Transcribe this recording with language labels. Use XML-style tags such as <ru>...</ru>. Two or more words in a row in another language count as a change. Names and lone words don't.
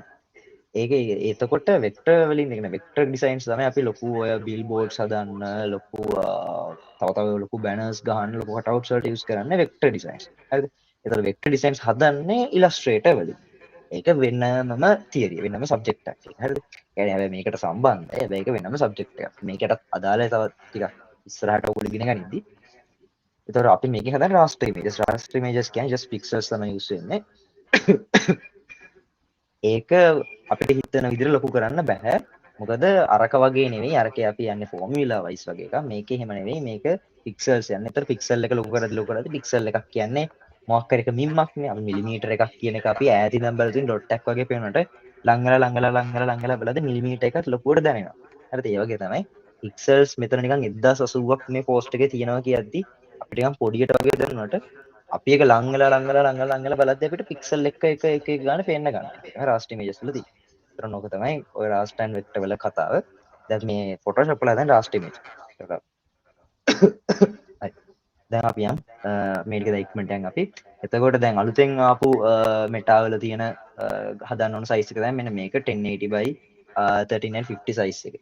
<si>ඒක එතකොට වෙක්ටර් වලින් කියන්නේ</si> <en>vector designs</en> <si>තමයි අපි ලොකු ඔය බිල් බෝඩ්ස් හදන්න ලොකු තව ලොකු බැනර්ස් ගහන්න ලොකු කටවුට්ස් වලට යූස් කරන්නේ</si> <en>vector designs.</en> <si>හරිද? ඒතර</si> <en>vector designs</en> <si>හදන්නේ ඉලස්ට්‍රේටර් වලින්. ඒක වෙනමම තියරි වෙනම සබ්ජෙක්ට් එකක්. හරිද? يعني හැබැයි මේකට සම්බන්ධයි. හැබැයි ඒක වෙනම සබ්ජෙක්ට් එකක්. මේකට අදාළ තව ටිකක් ඉස්සරහට ඔයගොල්ලෝ ඉගෙන ගනිද්දි. ඒතර අපි මේකේ හදන්නේ</si> <en>raster images. raster images</en> <si>කියන්නේ</si> <en>just pixels</en> <si>තමයි යූස් වෙන්නේ. ඒක අපිට හිතන විදිහට ලොකු කරන්න බෑ. මොකද අරක වගේ නෙවෙයි. අරකේ අපි යන්නේ</si> <en>formula wise</en> <si>වගේ එකක්. මේකේ එහෙම නෙවෙයි. මේක පික්සල්ස් යන්නේ. ඒතර පික්සල් එක ලොකු කරද්දි පික්සල් එකක් කියන්නේ මොකක් හරි එක මිම්මක් නේ. අපි මිලිමීටර එකක් කියන එක අපි ඈත ඉඳන් බලද්දී ඩොට් එකක් වගේ පේනකොට ලංගලා බලද්දී මිලිමීටර එකක් ලොකුවට දැනෙනවා. හරිද? ඒ වගේ තමයි පික්සල්ස් මෙතන නිකන් 1080ක් මේ පෝස්ට් එකේ තියෙනවා කියද්දි අපිට නිකන් පොඩියට වගේ දැනුණාට අපි ඒක ලංගලා බලද්දී අපිට පික්සල් එක ගාන පේන්න ගන්නවා. ඒක තමයි</si> <en>raster images</en> <si>වල තියෙන්නේ. ඒතර නෝක තමයි ඔය</si> <en>raster and vector</en> <si>වල කතාව. දැන් මේ Photoshop වල හදන</si> <en>raster image.</en> <si>හරි. දැන් අපි යන් මේක ඉක්මනට යන් අපි එතකොට දැන් අලුතෙන් ආපු මෙටා වල තියෙන හදන්න ඕන සයිස් එක දැන් මෙන්න මේක 1080 by 1350 සයිස් එක.</si>